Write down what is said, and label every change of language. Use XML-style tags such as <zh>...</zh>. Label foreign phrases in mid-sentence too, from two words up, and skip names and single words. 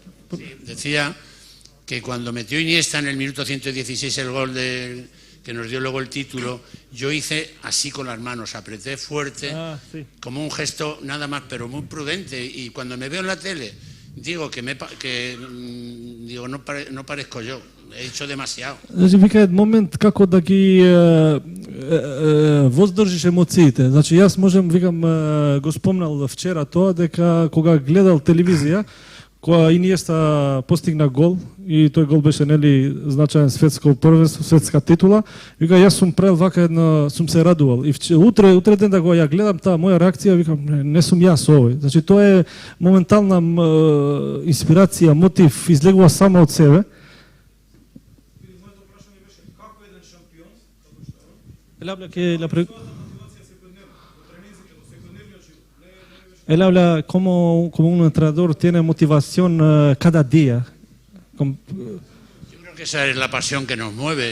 <es>Sí, decía que cuando metió Iniesta en el minuto 116 el gol que nos dio luego el título, yo hice así con las manos, apreté fuerte, como un gesto nada más, pero muy prudente. Y cuando me veo en la tele, digo no parezco yo, he hecho demasiado.</es> <mk>Значи вика момент како да ги воздржиш емоциите. Значи јас можем, викам, го спомнал вчера тоа дека кога гледал телевизија, кога Иниеста постигна гол и тој гол беше нели значаен светско првенство, светска титула, вика јас сум прел вака едно, сум се радувал и утре ден да го ја гледам таа моја реакција, викам не сум јас овој. Значи тоа е моментална инспирација, мотив излегува само од себе.</mk> <es>Él habla como un entrenador tiene motivación cada día. Yo creo que esa es la pasión que nos mueve.</es>